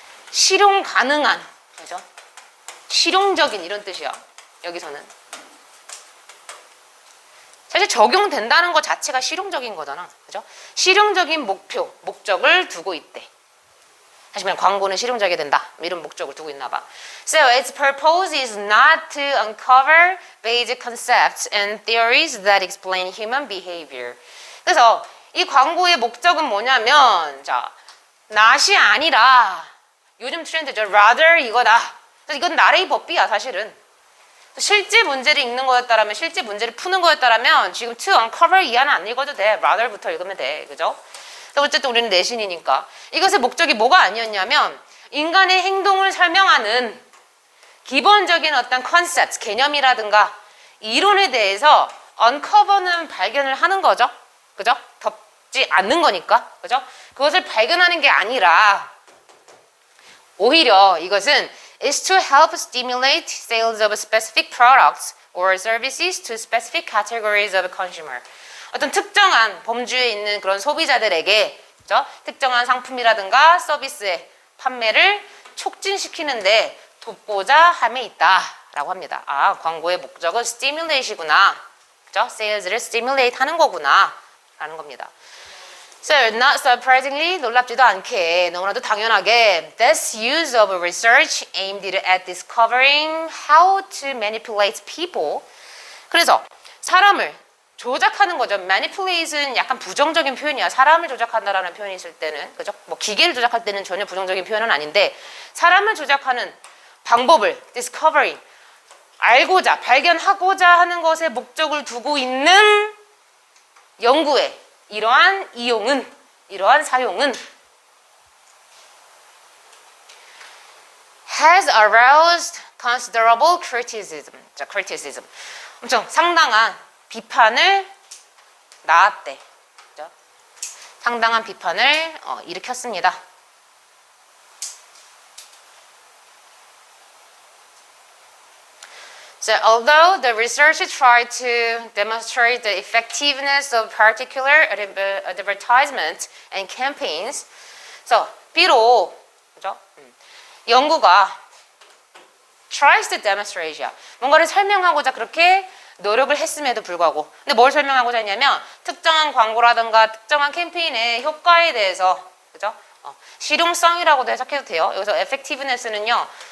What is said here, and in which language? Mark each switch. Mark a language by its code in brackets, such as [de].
[ko] 실용 가능한 그죠? 실용적인 이런 뜻이야. 여기서는 사실 적용된다는 것 자체가 실용적인 거잖아. 그죠? 실용적인 목표, 목적을 두고 있대. 하시면 광고는 실용적이 된다. 이런 목적을 두고 있나 봐. [en] So its purpose is not to uncover basic concepts and theories that explain human behavior. [ko] 그래서 이 광고의 목적은 뭐냐면 자, not이 아니라 요즘 트렌드죠. rather 이거다. 그래서 이건 나레이 법비야 사실은. 실제 문제를 읽는 거였다라면 실제 문제를 푸는 거였다라면 지금 to uncover 이하는 안 읽어도 돼. rather부터 읽으면 돼. 그죠? 어쨌든 우리는 내신이니까. 이것의 목적이 뭐가 아니었냐면 인간의 행동을 설명하는 기본적인 어떤 컨셉트, 개념이라든가 이론에 대해서 uncover는 발견을 하는 거죠. 그죠? 덮지 않는 거니까. 그죠? 그것을 발견하는 게 아니라 오히려 이것은 [en] is to help stimulate sales of specific products or services to specific categories of consumer. [ko] 어떤 특정한 범주에 있는 그런 소비자들에게 그렇죠? 특정한 상품이라든가 서비스의 판매를 촉진시키는데 돕고자 함에 있다라고 합니다. 아, 광고의 목적은 stimulate이구나. 그렇죠? sales를 stimulate 하는 거구나 라는 겁니다. [en] So, not surprisingly, [ko] 놀랍지도 않게, 너무나도 당연하게, [en] this use of research aimed at discovering how to manipulate people. [ko] 그래서 사람을 조작하는 거죠. manipulate는 약간 부정적인 표현이야. 사람을 조작한다라는 표현이 있을 때는, 그죠? 뭐 기계를 조작할 때는 전혀 부정적인 표현은 아닌데, 사람을 조작하는 방법을 discovering, 알고자, 발견하고자 하는 것에 목적을 두고 있는 연구에 이러한 이용은, 이러한 사용은 [en] has aroused considerable criticism. [ko] 자, criticism. 엄청 상당한 비판을 낳았대. 그죠? 상당한 비판을 일으켰습니다. [en] So, although the research tried to demonstrate the effectiveness of particular advertisements and campaigns, so [ko] 비록 그죠? 연구가 [en] tries to demonstrate야. [ko] 뭔가를 설명하고자 그렇게 노력을 했음에도 불구하고, 근데 뭘 설명하고자 했냐면 특정한 광고라든가 특정한 캠페인의 효과에 대해서, 그죠? 실용성이라고도 해석해도 돼요. 여기서 effectiveness는요.